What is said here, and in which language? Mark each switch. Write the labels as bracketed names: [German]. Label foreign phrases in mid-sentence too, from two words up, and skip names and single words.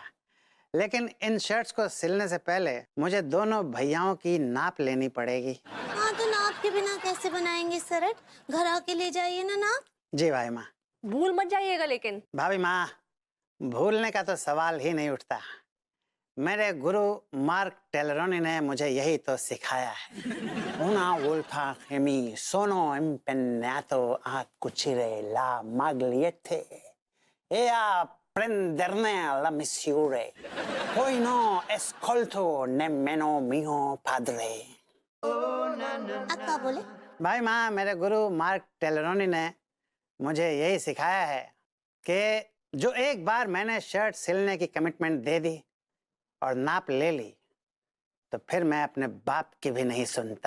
[Hindi] लेकिन इन शर्ट्स को सिलने से पहले मुझे दोनों भैयाओं की नाप लेनी पड़ेगी। हाँ तो नाप के बिना कैसे बनाएंगे शर्ट? घर आके ले जाइए ना नाप। जी भाई माँ। भूल मत जाइएगा लेकिन। भाभी माँ, भूलने का तो सवाल ही नहीं उठता। मेरे गुरु मार्क टेलरोनी ने मुझे यही तो सिखाया है। [Italian] Una volta che mi sono impegnato a cucire la magliette ea prenderne la misure. Poi no ascolto nemmeno mio padre. [Hindi] आप क्या बोले? भाई माँ, मेरे गुरु मार्क टेलरोनी ने मुझे यही सिखाया है कि जो एक बार मैंने शर्ट सिलने की कमिटमेंट दे दी और नाप ले ली, तो फिर मैं अपने बाप की भी नहीं सुनता।